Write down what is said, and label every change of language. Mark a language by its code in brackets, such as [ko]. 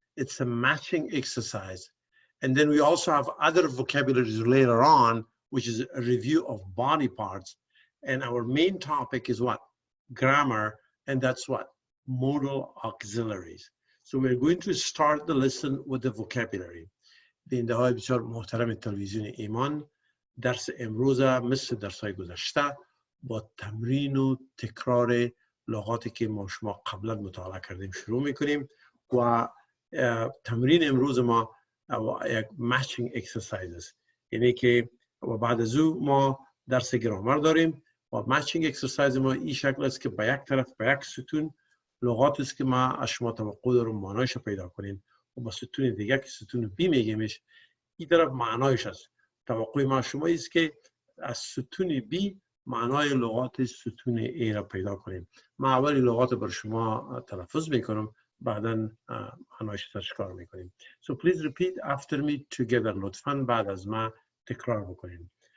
[en] It's a matching exercise. And then we also have other vocabularies later on, which is a review of body parts. And our main topic is what? Grammar, and that's what? Modal auxiliaries. So we're going to start the lesson with the vocabulary. [fa] بیننده های بسیار محترم تلویزیون ایمان، درس امروز مثل درس های گذشته با تمرین و تکرار لغاتی که ما شما قبلا مطالعه کردیم شروع میکنیم و تمرین امروز ما یک matching exercise است، یعنی که بعد از او ما درس گرامر داریم و matching exercise ما این شکل است که به یک طرف به یک ستون لغات است که ما از شما توقع داریم معنایش پیدا کنیم و با ستون دیگه که ستون بی میگیمش این طرف معنایش است. توقع ما شما است که از ستون بی معنای لغات ستون ای را پیدا کنیم. ما اولی لغات بر شما تلفظ میکنم بعدا معنایش تشکار میکنیم. [en] So please repeat after me together. [fa] لطفاً بعد از ما تکرار بکنیم.